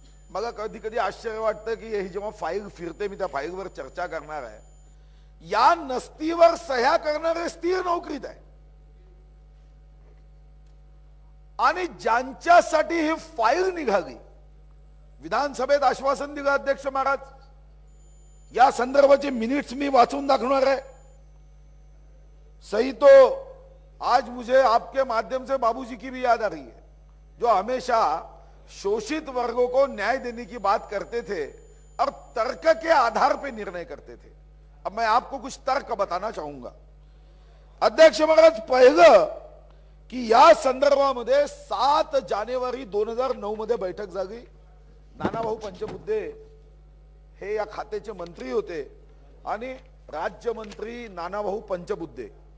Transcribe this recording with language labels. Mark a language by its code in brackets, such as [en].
[mr] मला कधी कधी आश्चर्य वाटतं की ही जेव्हा फाईल फिरते, मी त्या फाईलवर चर्चा करणार आहे, या नस्तीवर सह्या करणारे स्थिर नोकरीत आहे आणि ज्यांच्यासाठी ही फाईल निघाली, विधानसभेत आश्वासन दिलं अध्यक्ष महाराज, या संदर्भाचे मिनिट्स मी वाचून दाखवणार आहे. [hi] सही तो आज मुझे आपके माध्यम से बाबूजी की भी याद आ रही है, जो हमेशा शोषित वर्गों को न्याय देने की बात करते थे और तर्क के आधार पर निर्णय करते थे. अब मैं आपको कुछ तर्क बताना चाहूंगा. [mr] अध्यक्ष महाराज, पहिलं की या संदर्भामध्ये 7 जानेवारी 2009 मध्ये बैठक झाली. नानाभाऊ पंचबुद्धे हे या खात्याचे मंत्री होते आणि राज्यमंत्री नानाभाऊ पंचबुद्धे.